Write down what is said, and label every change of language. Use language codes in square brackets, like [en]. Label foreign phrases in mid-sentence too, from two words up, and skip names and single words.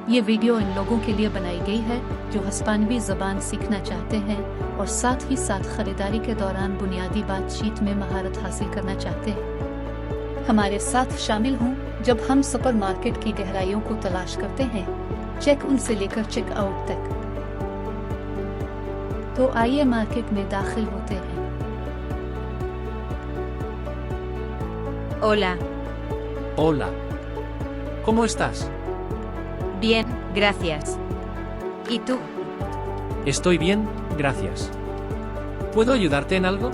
[ur] یہ ویڈیو ان لوگوں کے لیے بنائی گئی ہے جو ہسپانوی زبان سیکھنا چاہتے ہیں اور ساتھ ہی ساتھ خریداری کے دوران بنیادی بات چیت میں مہارت حاصل کرنا چاہتے ہیں. ہمارے ساتھ شامل ہوں جب ہم سپرمارکیٹ کی گہرائیوں کو تلاش کرتے ہیں, [en] check in [ur] سے لے کر [en] check out [ur] تک. تو آئیے مارکیٹ میں داخل ہوتے ہیں. [es] Hola, Hola. ¿Cómo estás? bien, gracias. ¿Y tú? Estoy bien, gracias. ¿Puedo ayudarte en algo?